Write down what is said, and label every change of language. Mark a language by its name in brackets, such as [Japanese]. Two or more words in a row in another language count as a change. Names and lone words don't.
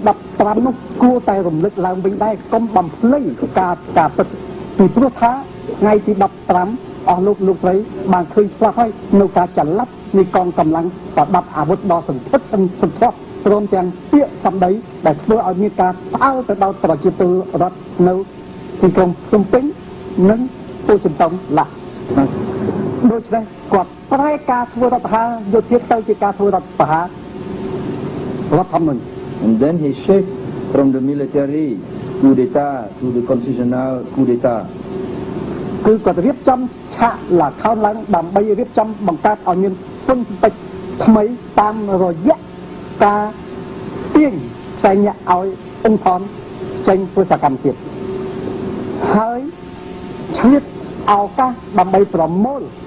[Khmer] 15 នោះគួរតែរំលឹកឡើងវិញដែរកុំបំភ្លេចការពិតពីព្រោះថាថ្ងៃទី15អស់លោកស្រីបានឃើញស្លាប់ហើយនៅការចល័តនៃកងកម្លាំងប្រដាប់អាវុធដ៏សន្ធឹកសន្ធាប់ព្រមទាំងពាក្យសម្ដីដែលធ្វើឲ្យមានការផ្អើលទៅដល់ប្រជាពលរដ្ឋនៅទីក្រុងភ្នំពេញនិងពោធិ៍ចិនតុងឡាក់ដូច្នេះគាត់ប្រែការធ្វើរដ្ឋប្រហារយោធាទៅជាការធ្វើរដ្ឋប្រហាររដ្ឋធម្មនុញ្ញ [English] And then he shifted from the military coup d'etat to the constitutional coup d'etat [Khmer] គឺគាត់រៀបចំឆាកឡាខោនឡើងដើម្បីរៀបចំបង្កើតឲ្យមានសន្តិភាពថ្មីតាមរយៈការទាញសែនឲ្យអង្គថនចេញធ្វើសកម្មភាពហើយឆ្លៀតឱកាសដើម្បីប្រមូល